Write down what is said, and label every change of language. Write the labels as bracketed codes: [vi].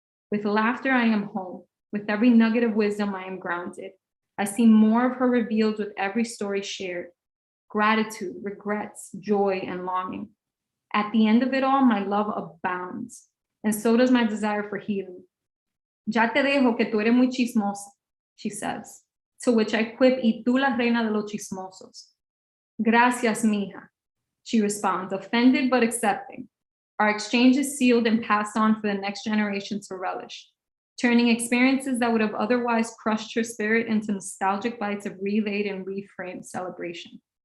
[en] With laughter I am home, with every nugget of wisdom I am grounded. I see more of her revealed with every story shared. Gratitude, regrets, joy, and longing. At the end of it all, my love abounds, and so does my desire for healing. [es] Ya te dejo que tú eres muy chismosa, [en] she says, to which I quip, [es] y tú la reina de los chismosos. Gracias, mija, [en] she responds, offended but accepting. Our exchange is sealed and passed on for the next generation to relish, turning experiences that would have otherwise crushed her spirit into nostalgic bites of relayed and reframed celebration.